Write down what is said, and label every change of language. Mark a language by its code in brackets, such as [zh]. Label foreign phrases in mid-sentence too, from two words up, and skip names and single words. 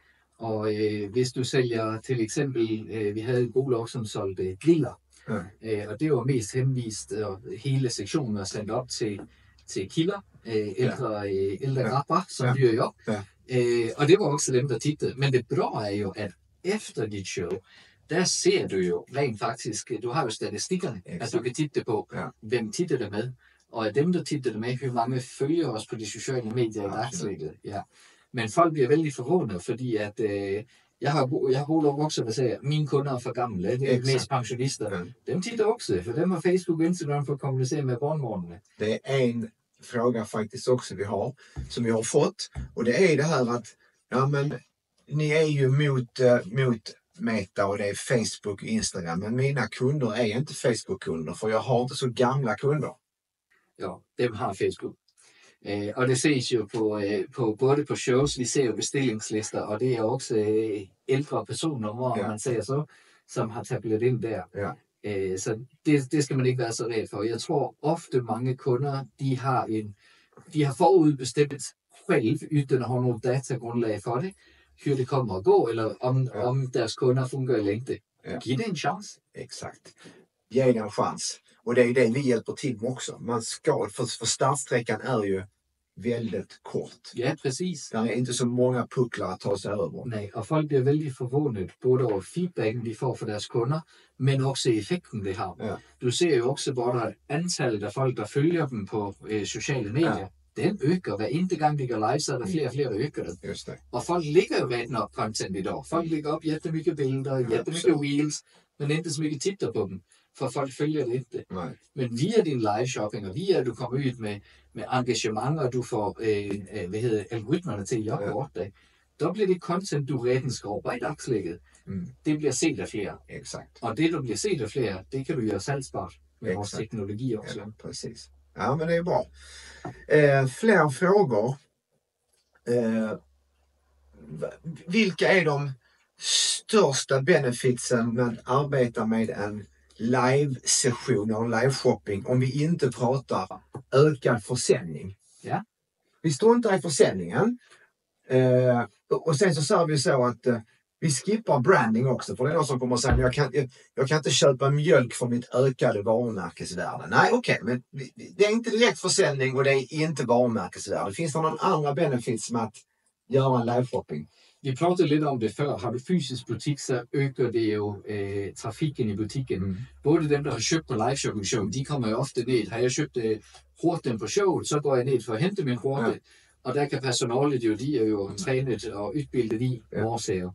[sv] Och hvis du säljer till exempel, vi hade ett bolag som sålde griller, och det var mest hänvist hela sektionen ständigt upp till killar, äldre grabbar som du och jag. Och det var också dem der tittade. Men det bra är ju att efter ditt show, där ser du ju rent faktiskt, du har ju statistikerna, att du kan titta på vem tittade med. [da] Og af dem, der [sv] tittar med, hur många följer oss på de sociala medier i dagsläget. [da] Ja. [sv] Men folk bliver väldigt förvånade, [da] fordi at jeg har bolag också, hvad säger, mine kunder er for gamle, det er mest pensionister. Ja. [sv] Dem tittar också, för dem har Facebook och Instagram för att kommunicera med barnbarnen. Det är en fråga faktiskt också som vi har fått, och det är det här att ja, men ni är ju mot Meta och det är Facebook och Instagram, men mina kunder är inte Facebook-kunder, för jag har inte så gamla kunder. Ja, dem har Facebook. [da] Og det ses jo på både på shows, vi ser jo bestillingslister, og det er også ældre personer, hvor man ser så, som har tablet ind der. Ja. Så det skal man ikke være så ræd for. Jeg tror ofte mange kunder, de har forudbestemt selv, uden at have nogle datagrundlag for det, [sv] hur det kommer [da] at gå, eller om deres kunder fungerer længe. Ja. Giv det en chans. [sv] Exakt. Ge det en chans. Och det är det vi hjälper till med också. Man ska, för startsträckan är ju väldigt kort. Ja, precis. Det är inte så många pucklar att ta sig över. [da] Nej, och folk bliver väldigt förvånade både over feedbacken, de får fra deres kunder, men også effekten, det har. Ja. Du ser jo også, hvor der antallet af folk, der følger dem på sociale medier, den øger. Hver eneste gang, de går live, så er der flere og flere, der øger det. [sv] Just det. [da] Og folk lægger jo retten op content i dag. Folk lægger op jättemycket billeder, jättemycket reels, men ikke så mycket titter på dem, for folk følger det ikke. Nej. Men via din live shopping, og via at du kommer ud med engagement, og du får algoritmerne til at jobbe over dig, der bliver det content, du retten skriver i dagslægget. Det bliver set af flere. [sv] Exakt. [da] Og det, du bliver set af flere, det kan du gøre salgsbart med vores teknologi också. [sv] Ja, precis. Ja, men det är bra. Fler frågor. Vilka är de största benefitsen med att arbeta med en live-session och en live-shopping om vi inte pratar ökad försäljning? Ja. Vi struntar i försäljningen. Och sen så sa vi så att vi skippar branding också, för det är någon som kommer att säga jag kan inte köpa mjölk för mitt ökade varumärkesvärde. Nej, okej, men det är inte direkt försäljning och det är inte varumärkesvärde. Finns det någon andra benefits med att göra en live-shopping? [da] Vi pratade lidt om det før. Har du fysisk butik, så øger det jo trafikken i butikken. Både dem, der har købt på live-shopping-show, de kommer jo ofte ned. Har jeg købt horten på showet, så går jeg ned for at hente min horte. Ja. Og der kan personalet jo, de er jo trænet og udbildet i årsager.